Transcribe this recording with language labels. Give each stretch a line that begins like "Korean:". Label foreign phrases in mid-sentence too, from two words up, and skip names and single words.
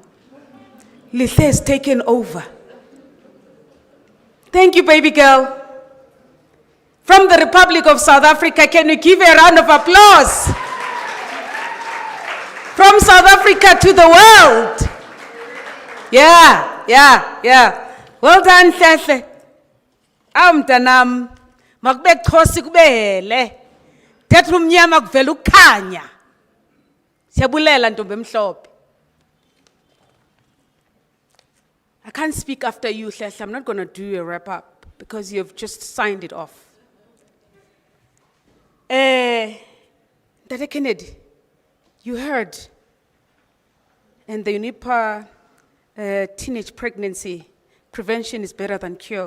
English: Lihle has taken over. Thank you, baby girl. From the Republic of South Africa, can you give a round of applause? From South Africa to the world. Yeah. Well done, Hlehle.
Xhosa: Mntanam, makube khosi kubele. Thetha umnyama kuvela ukukhanya. Siyabulela ntombi emhlophe.
English: I can't speak after you, Hlehle. I'm not going to do a wrap up because you've just signed it off. Dada Kennedy, you heard. And the UNIPA teenage pregnancy prevention is better than cure.